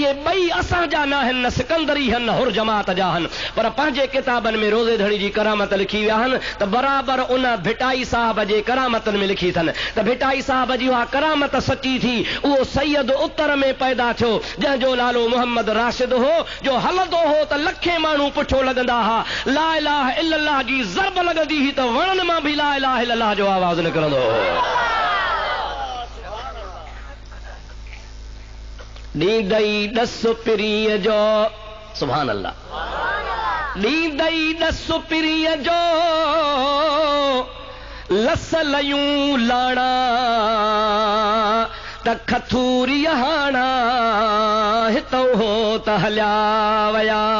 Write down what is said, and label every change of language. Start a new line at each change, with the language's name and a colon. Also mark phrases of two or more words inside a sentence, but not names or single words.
Sindhi: इहे ॿई असांजा न आहिनि, न सिकंदरी आहिनि न हुर जमात जा आहिनि, पर पंहिंजे किताबनि में रोज़े धणी जी करामत लिखी विया आहिनि। त बराबरि उन भिटाई साहब जे करामतनि में लिखी अथनि त भिटाई साहब जी उहा करामत सची थी। उहो सैयद उत्तर में पैदा थियो जंहिंजो नालो मोहम्मद राशिद हो, जो हलंदो हो त लखे माण्हू पुठो लॻंदा हुआ,
Arabic: لا إله إلا الله
Sindhi: जी ज़रब लॻंदी हुई त वणनि मां बि
Arabic: لا إله إلا الله
Sindhi: जो आवाज़ निकिरंदो हो। ॾींदई ॾस पिरीअ जो
Arabic: سبحان الله,
Sindhi: ॾींदई ॾस पिरीअ जो लस लयूं लाणा त खथूरी हाणा हितों हो त हलिया वया।